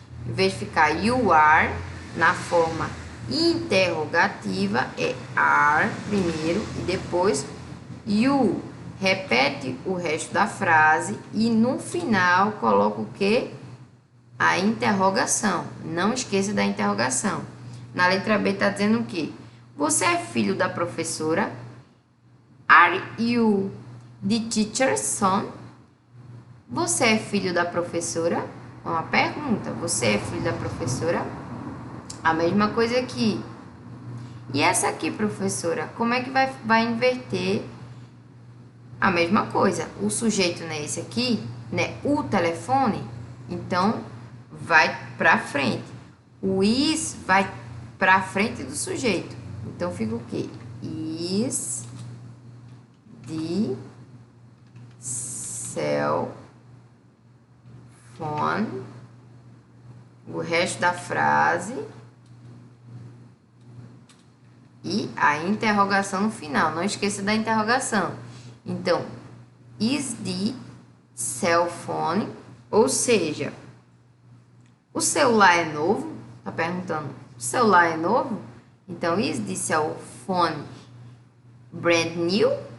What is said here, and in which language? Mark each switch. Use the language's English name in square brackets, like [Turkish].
[Portuguese] Em vez de ficar you are, na forma interrogativa, é are primeiro e depois you. Repete o resto da frase e no final coloca o quê? A interrogação. Não esqueça da interrogação. Na letra B está dizendo o quê? Você é filho da professora? [English] Are you the teacher's son? [Portuguese] Você é filho da professora? Uma pergunta. Você é filho da professora? A mesma coisa aqui. E essa aqui, professora, como é que vai inverter? A mesma coisa. O sujeito não é esse aqui, né? O telefone, então vai para frente. O is vai para frente do sujeito. Então fica o quê? [English] Is the cell phone. [Portuguese] O resto da frase e a interrogação no final. Não esqueça da interrogação. Então, [English] is the cell phone, [Portuguese] ou seja, o celular é novo? Tá perguntando, o celular é novo? [English] Então, is the cell phone brand new?